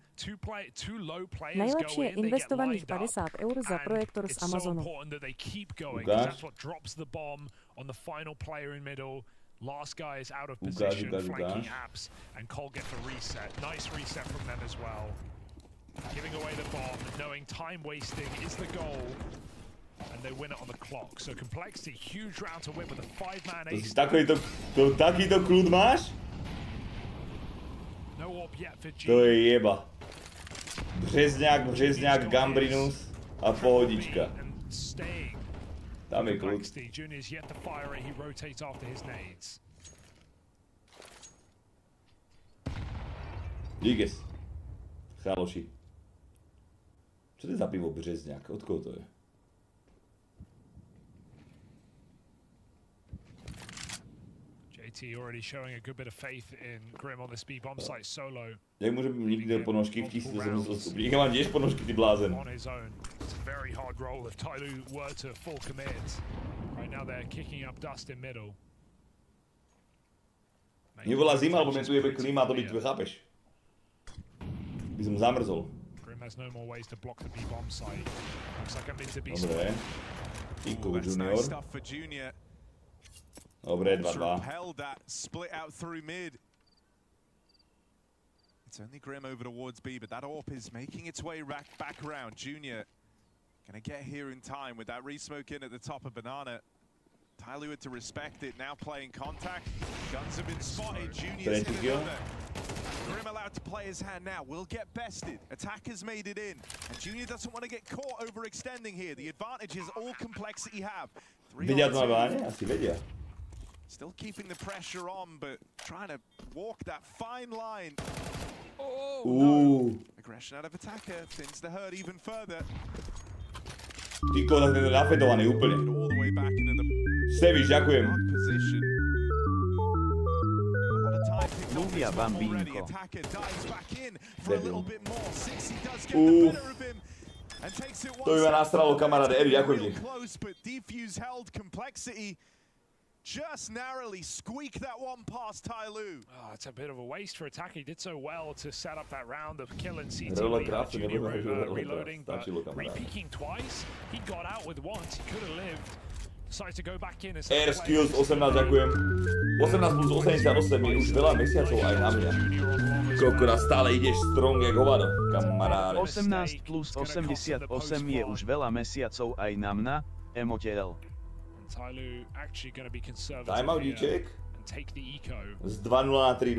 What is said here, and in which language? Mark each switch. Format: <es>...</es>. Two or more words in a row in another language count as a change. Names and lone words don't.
<en>Two low players go in, they get lined up, and it's so important that they keep going because that's what drops the bomb on the final player in middle. Last guy is out of position, flanking apps, and Cole gets a reset. Nice reset from them as well. Giving away the bomb, knowing time wasting is the goal. And they win it on the clock. So Complexity, huge round to win with a 5-man ace.</en> <sk>Takýto kľud máš?</sk> <en>No orb yet for G.</en> <sk>To je jeba. Březňák, Gambrinus a pohodička. Tam je kľud.</sk> <en>Junior's yet to fire it. He rotates after his nades.</en> <sk>Díkes. Chaloši. Čo to je za pivo Březňák? Od koho to je?</sk> <en>Already showing a good bit of faith in Grim on the speed bomb site solo.</en> <sk>Jak môžem nikdy ponožky v 1700 stupni? Jak mám tiež ponožky, ty blázen.</sk> <en>On his own. It's a very hard roll if Tyloo were to full commit. Right now they're kicking up dust in middle.</en> <sk>Nevolá zima, alebo mne tu jebe klíma, to by tu chápeš. By som zamrzol.</sk> <en>Grim has no more ways to block the B bomb site. Looks like I'm into B.</en> <sk>Dobre. Tíko Junior. Dobre, 2-2.</sk> <en>Split out through mid. It's only Grim over towards B, but that AWP is making its way back around. Junior gonna get here in time with that re-smoke in at the top of Banana. Tyloo had to respect it, now playing contact. Guns have been spotted, Junior's hit another. Grim allowed to play his hand now. Will get bested. Attackers made it in. And Junior doesn't want to get caught overextending here. The advantage is all complexity have.</en> <sk>Vedia to na bráne? Asi vedia.</sk> <en>Still keeping the pressure on, but trying to walk that fine line. Oh, no. Aggression out of attacker thins the herd even further.</en> <sk>Ty kodak, ten je nafetovaný úplne. Seviš, ďakujem. Mluvia bambínko. To by ma nastralo kamaráde Eri, ďakujem ti.</sk> <en>Just narrowly squeak that one past Tyloo. Oh, it's a bit of a waste for attack. He did so well to set up that round of kill and SÍTÉ. Junior reloading, but re-peeking twice. He got out with once. He could have lived. Decided to go back in and Air Skills 18,</en> <sk>ďakujem. 18 plus 88 je už veľa mesiacov aj na mňa. Kokora, stále ideš strong jak hovado, kamaráde. 18 plus 88 je už veľa mesiacov aj na mňa, emotiel. Timeout díček. Z 2-0 na 3-2.</sk>